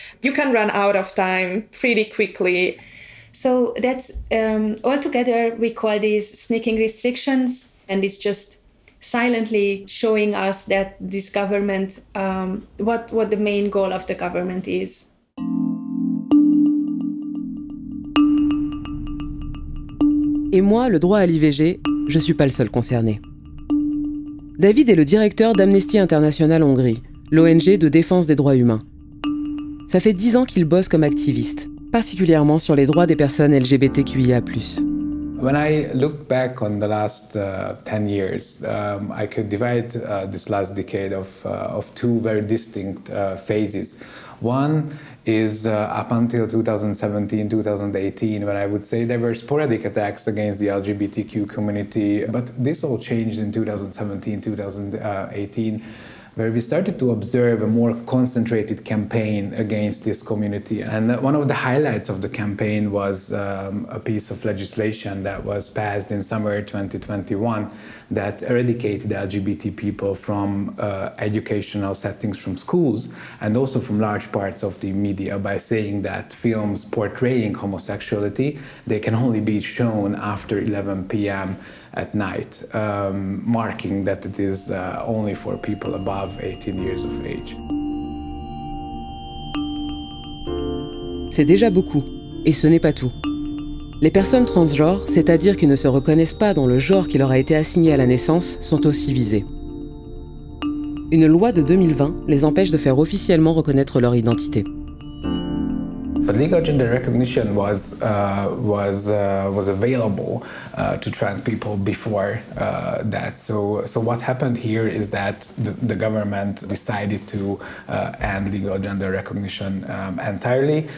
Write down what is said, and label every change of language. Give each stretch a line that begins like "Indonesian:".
English: You can run out of time pretty quickly. So that's altogether we call these sneaking restrictions, and it's just silently showing us that this government, what the main goal of the government is.
French: Et moi, le droit à l'IVG, je suis pas le seul concerné. David est le directeur d'Amnesty International Hongrie, l'ONG de défense des droits humains. Ça fait 10 ans qu'il bosse comme activiste, particulièrement sur les droits des personnes LGBTQIA+.
English: When I look back on the last 10 years, I could divide this last decade of 2 very distinct phases. One is up until 2017, 2018, when I would say there were sporadic attacks against the LGBTQ community, but this all changed in 2017, 2018. Where we started to observe a more concentrated campaign against this community. And one of the highlights of the campaign was a piece of legislation that was passed in summer 2021 that eradicated LGBT people from educational settings, from schools, and also from large parts of the media, by saying that films portraying homosexuality, they can only be shown after 11 p.m. at night, marking that it is only for people above 18 years of age.
French: C'est déjà beaucoup, et ce n'est pas tout. Les personnes transgenres, c'est-à-dire qui ne se reconnaissent pas dans le genre qui leur a été assigné à la naissance, sont aussi visées. Une loi de 2020 les empêche de faire officiellement reconnaître leur identité.
English: But legal gender recognition was available to trans people before that. So what happened here is that the government decided to end legal gender recognition entirely.